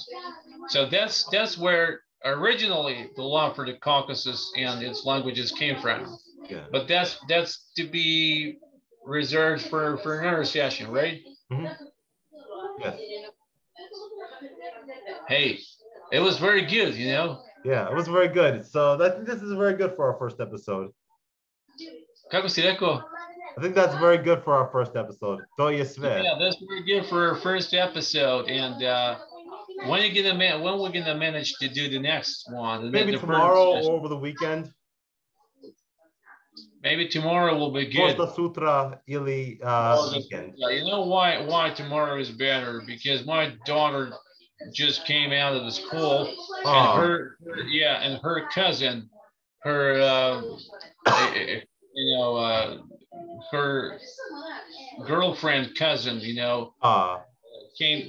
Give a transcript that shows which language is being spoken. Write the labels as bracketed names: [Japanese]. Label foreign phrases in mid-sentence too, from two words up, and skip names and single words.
[English] So that's where originally the law for the Caucasus and its languages came from. Yeah. But that's to be reserved for another session, right? Mm-hmm. Yes. Hey, it was very good, Yeah, it was very good. So this is very good for our first episode. [Serbian] Kako si rekao? [English] I think that's very good for our first episode. [Serbian] To je sve. [English] Yeah, that's very good for our first episode. And when we're gonna manage to do the next one? Maybe tomorrow or over the weekend. Maybe tomorrow will be good. [Serbian] Možda sutra ili weekend. [English] You know why tomorrow is better? Because my daughter just came out of the school, and her cousin, her her girlfriend cousin, came.